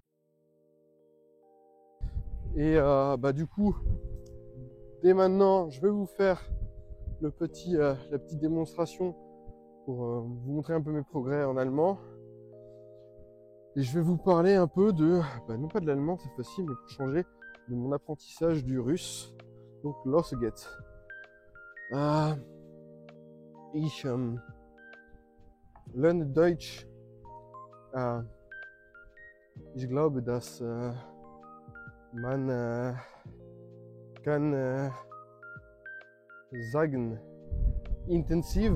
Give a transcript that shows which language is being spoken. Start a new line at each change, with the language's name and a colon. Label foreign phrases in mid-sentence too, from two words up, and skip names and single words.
French: Et du coup, dès maintenant, je vais vous faire la petite démonstration pour vous montrer un peu mes progrès en allemand. Et je vais vous parler un peu non pas de l'allemand cette fois-ci, mais pour changer, de mon apprentissage du russe. Donc,
German: los geht's. ich lerne Deutsch. Ich glaube, dass man kann sagen, intensiv.